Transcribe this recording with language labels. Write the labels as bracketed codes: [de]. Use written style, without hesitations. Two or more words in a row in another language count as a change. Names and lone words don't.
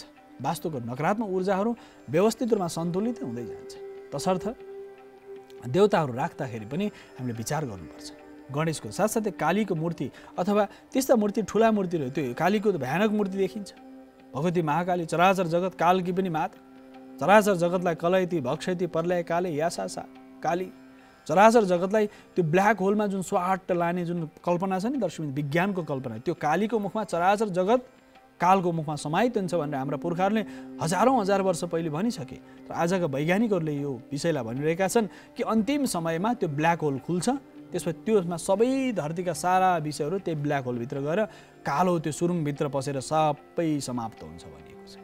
[ne] वास्तुको नकारात्मक ऊर्जाहरू व्यवस्थित रूपमा सन्तुलित हुँदै जान्छ। तसर्थ देवताहरू राख्दाखेरि पनि हामीले विचार गर्नुपर्छ। गणेशको साथसाथै कालीको मूर्ति अथवा त्यस्ता मूर्ति ठुला मूर्तिहरू, त्यो कालीको भयानक मूर्ति देखिन्छ। भगवती महाकाली चराचर जगत कालकी पनि माता, चराचर जगतलाई [sa] कलयति भक्षयति प्रलय काले यासा काली। [ne] चराचर जगतलाई त्यो [en] black hole [ne] जुन स्वाट लाने जुन कल्पना छ नि दर्शक, विज्ञानको कल्पना, त्यो कालीको मुखमा चराचर जगत कालको मुखमा समाहित हुन्छ भनेर हाम्रा पुर्खाहरूले हजारौँ हजार वर्ष पहिले भनिसके। तर आजका वैज्ञानिकहरूले यो विषयलाई भनिरहेका छन् कि अन्तिम समयमा त्यो [en] black hole [ne] खुल्छ, त्यसपछि त्यसमा सबै धरतीका सारा विषयहरू त्यही [en] black hole [ne] गएर कालो त्यो सुरुङभित्र पसेर सबै समाप्त हुन्छ भनिएको छ।